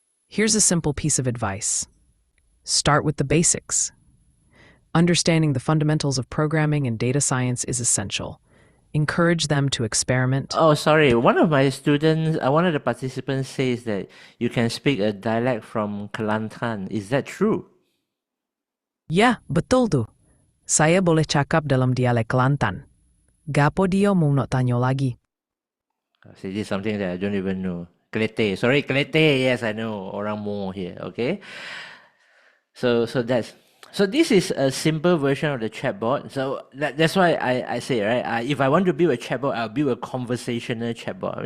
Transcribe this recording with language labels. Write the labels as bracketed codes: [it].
[en] Here's a simple piece of advice. Start with the basics. Understanding the fundamentals of programming and data science is essential. Encourage them to experiment. Oh, sorry. One of the participants says that you can speak a dialect from Kelantan. Is that true? [ms] Ya, betul tu. Saya boleh cakap dalam dialek Kelantan. Gapo dia mau nak tanya lagi? [en] See, this is something that I don't even know. Kelete. Sorry, Kelete. Yes, I know. Orang Mo here. Okay. So this is a simple version of the chatbot. So that's why I say, right, if I want to build a chatbot, I'll build a conversational chatbot.